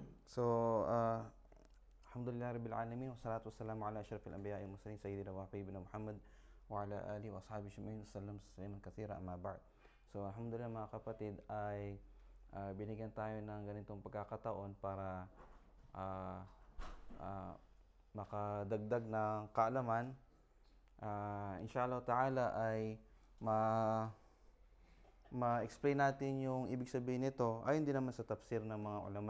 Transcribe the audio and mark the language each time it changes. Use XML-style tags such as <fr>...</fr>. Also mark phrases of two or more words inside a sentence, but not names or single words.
<ar>So, الحمد لله رب العالمين والصلاة والسلام على أشرف الأنبياء والمرسلين سيدنا وحبيبنا محمد وعلى آله وأصحابه أجمعين وسلم تسليما كثيرا أما بعد.</ar> <tl>So, alhamdulillah mga kapatid ay binigyan tayo ng ganitong pagkakataon para ah, ah, makadagdag ng kaalaman.</tl> <ar>إن شاء الله تعالى</ar> <tl>ay ma ma-explain natin yung ibig sabihin nito ayon din naman sa tafsir ng mga ulama.</tl>